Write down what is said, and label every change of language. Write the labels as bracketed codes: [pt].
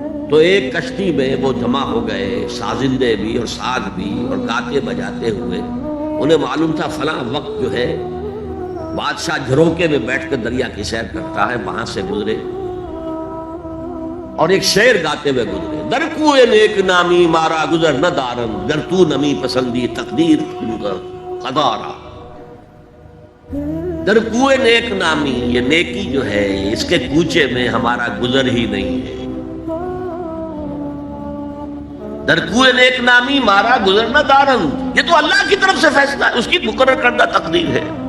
[ur] تو ایک کشتی میں وہ جمع ہو گئے، سازندے بھی اور ساز بھی، اور گاتے بجاتے ہوئے. انہیں معلوم تھا فلاں وقت جو ہے بادشاہ جھروکے میں بیٹھ کر دریا کی سیر کرتا ہے، وہاں سے گزرے اور ایک شعر گاتے ہوئے گزرے. [fa] در کوئے نیک نامی مارا گزر نہ دارم، گر تو نمی پسندی تقدیر قدارا. در کوئے نیک نامی، [ur] یہ نیکی جو ہے اس کے کوچے میں ہمارا گزر ہی نہیں ہے. [fa] در کوئے نیک نامی مارا گزر نہ دارم، [ur] یہ تو اللہ کی طرف سے فیصلہ ہے، اس کی مقرر کردہ تقدیر ہے.